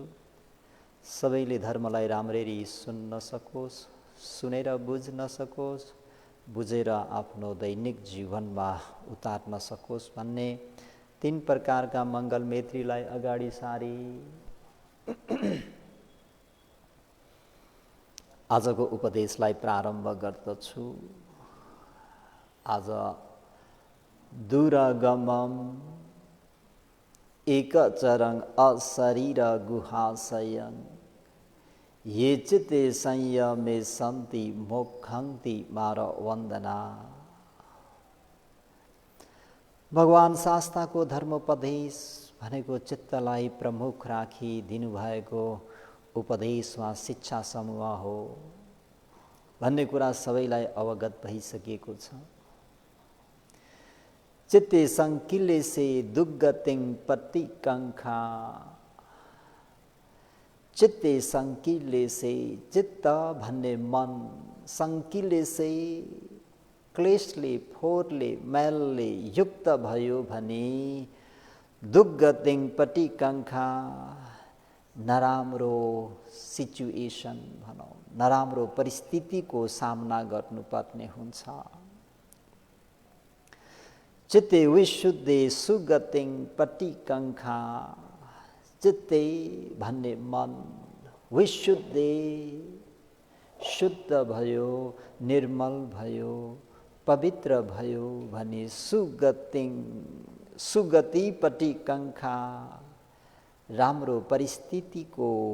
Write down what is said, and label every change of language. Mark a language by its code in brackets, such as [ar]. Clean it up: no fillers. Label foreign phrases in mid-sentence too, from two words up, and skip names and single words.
[ne] सबैले धर्मलाई राम्ररी सुन्न सकोस्, सुनेर बुझ्न सकोस्, बुझेर आफ्नो दैनिक जीवनमा उतार्न सकोस् भन्ने तीन प्रकारका मङ्गल मैत्रीलाई अगाडि सारी आजको उपदेशलाई प्रारम्भ गर्दछु। [pi] आज दुरगमम एकचरङ अशरीर गुहाशयं ये चित्ते संयमे सन्ति मोक्षन्ति मार वन्दना। [ne] भगवान शास्ताको धर्मोपदेश भनेको चित्तलाई प्रमुख राखी दिनुभएको उपदेश वा शिक्षा समूह हो भन्ने कुरा सबैलाई अवगत भइसकेको छ। [pi] चित्ते संकिले से दुग्गतिङ पट्टिकङ्खा। चित्ते संकिले से, [ne] चित्त भन्ने मन, [pi] संकिले से [ne] क्लेशले फोहोरले मैलले युक्त भयो भने [pi] दुग्गतिङ पट्टिकङ्खा [ne] नराम्रो सिचुएसन भनौँ, नराम्रो परिस्थितिको सामना गर्नुपर्ने हुन्छ। [pi] चित्ते विशुद्धे सुगतिङ पट्टिकङ्खा। [ne] चित्ते भन्ने मन विशुद्धे शुद्ध भयो, निर्मल भयो, पवित्र भयो भने [pi] सुगतिङ सुगति पट्टिकङ्खा [ne] राम्रो परिस्थितिको